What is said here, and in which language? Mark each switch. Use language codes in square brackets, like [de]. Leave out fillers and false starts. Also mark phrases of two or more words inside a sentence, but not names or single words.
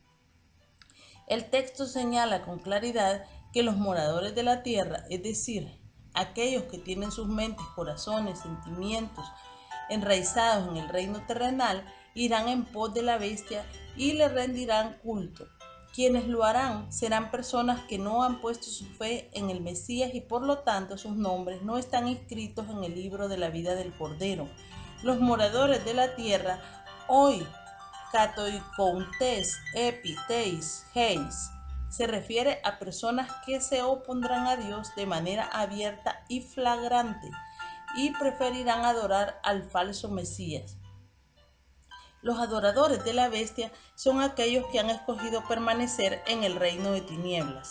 [es] El texto señala con claridad que los moradores de la tierra, es decir, aquellos que tienen sus mentes, corazones, sentimientos enraizados en el reino terrenal, irán en pos de la bestia y le rendirán culto. Quienes lo harán serán personas que no han puesto su fe en el Mesías y por lo tanto sus nombres no están inscritos en el libro de la vida del Cordero. Los moradores de la tierra hoy [el] κατοικοῦντες, ἐπὶ τῆς, γῆς, [es] se refiere a personas que se opondrán a Dios de manera abierta y flagrante y preferirán adorar al falso Mesías. Los adoradores de la bestia son aquellos que han escogido permanecer en el reino de tinieblas.